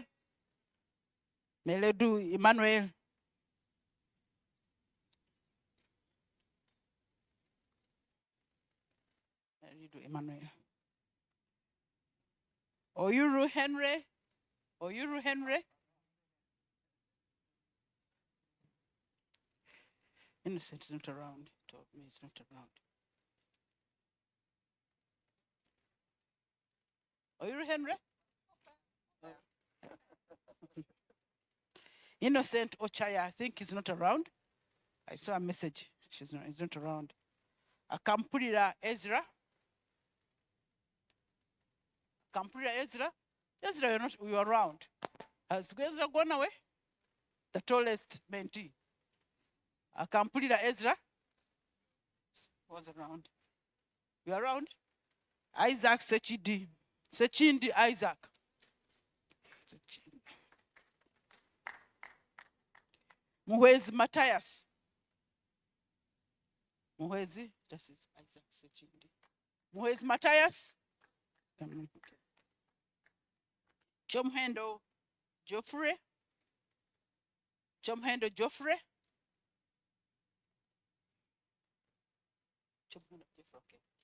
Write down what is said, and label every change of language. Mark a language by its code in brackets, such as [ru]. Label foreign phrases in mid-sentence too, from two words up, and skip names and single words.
[en] Meledu Emmanuel. Meledu Emmanuel. Oyuru Henry. Oyuru Henry. Innocent is not around. Told me it's not around. Oyuru Henry. Innocent Ochaya, I think is not around. I saw a message. He's not around. Akampulira Ezra. Akampulira Ezra. Ezra, you're around. Has Ezra gone away? The tallest mentee. Akampulira Ezra was around. You around? Isaac Sechidi. Sechindi Isaac. Sechindi. Muhwezi Matthias. Muhwezi, this is Isaac Sechindi. Muhwezi Matthias. Chomhendo Geoffrey. Chomhendo Geoffrey. Chomhendo Geoffrey, okay.